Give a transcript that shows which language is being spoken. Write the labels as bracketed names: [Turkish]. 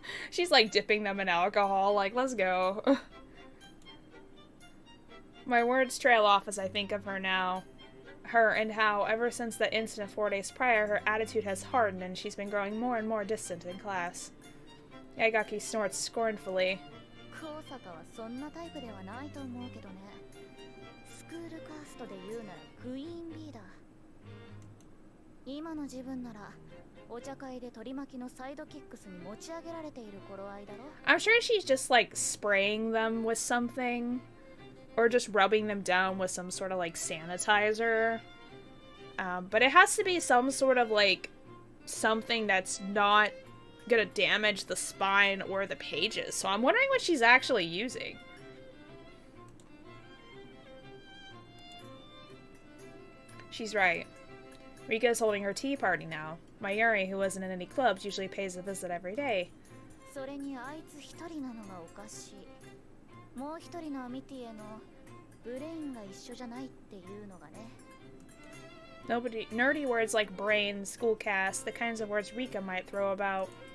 [English] She's like dipping them in alcohol, like, let's go. My words trail off as I think of her now. Her and how, ever since that incident 4 days prior, her attitude has hardened and she's been growing more and more distant in class. Yaigaki snorts scornfully. [Japanese] 高坂はそんなタイプではないと思うけどね。スクールカーストで言うならクイーンビーだ。今の自分ならお茶会で取り巻きのサイドキックスに持ち上げられている頃合いだろ。 [English] I'm sure she's just like spraying them with something. Or just rubbing them down with some sort of like sanitizer. But it has to be some sort of like something that's not gonna damage the spine or the pages. So I'm wondering what she's actually using. She's right. Rika's holding her tea party now. Mayuri, who isn't in any clubs, usually pays a visit every day. [Japanese] それにあいつ一人なのがおかしい。もう一人のアミティへのブレインが一緒じゃないっていうのがね。 [English] Nerdy words like brain, school cast, the kinds of words Rika might throw about.